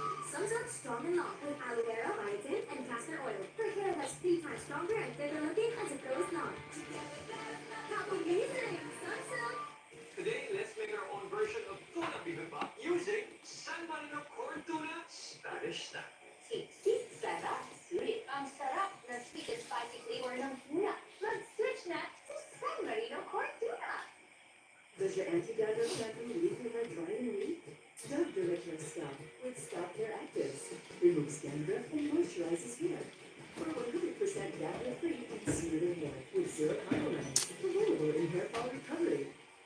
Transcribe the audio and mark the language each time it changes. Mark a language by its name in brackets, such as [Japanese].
[English] Sunsilk Strong and Long with aloe vera, biotin, and castor oil for hair that's 3 times stronger and thicker looking as it grows long. How amazing! Sunsilk! Today, let's make our own version of tuna bibimbap using San Marino corn tuna Spanish snack. Tasty, sarap, sweet. [Filipino] Ang sarap ng [English] sweet and spicy flavor [Filipino] ng tuna. Mag-switch na to San Marino corn tuna. [English] Does your anti-dandruff shampoo leave your hair dry and weak? Dove Delicious Scalp with Scalp Hair Actives removes dandruff and moisturizes hair. For 100% dandruff-free and smoother hair with zero compromise. Available in hair fall recovery.